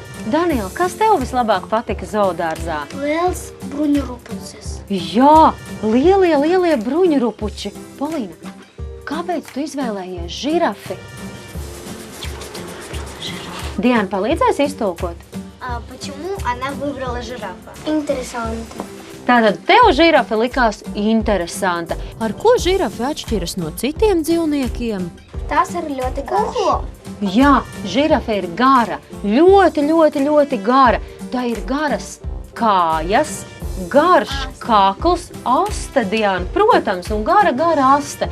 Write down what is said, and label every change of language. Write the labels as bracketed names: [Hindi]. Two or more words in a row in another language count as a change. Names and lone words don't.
[Latvian] Daniela, kas tev vislabāk patika zoodārzā? Liels bruņurupucis. Jā, lielie bruņurupuči. Polīna, kāpēc tu izvēlējies žirafi? Diana, palīdzēs iztulkot? [Russian] Почему она выбрала жирафа? [Latvian] Interesanti. Tātad tev žirafe likās interesanta. Ar ko žirafe atšķiras no citiem dzīvniekiem? Tas ir ļoti garš. Jā, žirafe ir gara, ļoti gara. Tā ir garas kājas, garš kakls, aste, Diana, protams, un gara aste.